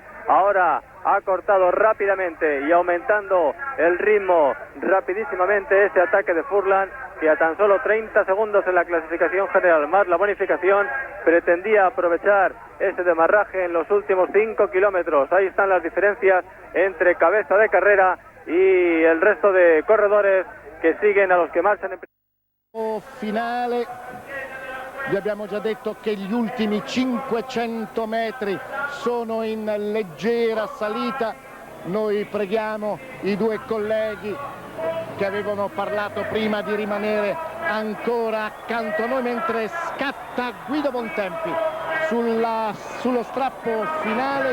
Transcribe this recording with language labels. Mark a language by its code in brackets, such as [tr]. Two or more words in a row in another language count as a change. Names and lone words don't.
[es] Ahora ha cortado rápidamente y aumentando el ritmo rapidísimamente ese ataque de Furlan, que a tan solo 30 segundos en la clasificación general más la bonificación pretendía aprovechar ese demarraje en los últimos 5 kilómetros. Ahí están las diferencias entre cabeza de carrera y el resto de corredores que siguen a los que marchan en [it] finale. Vi abbiamo già detto che gli ultimi 500 metri sono in leggera salita. Noi preghiamo i 2 colleghi che avevano parlato prima di rimanere ancora accanto a noi, mentre scatta Guido Bontempi sullo strappo finale.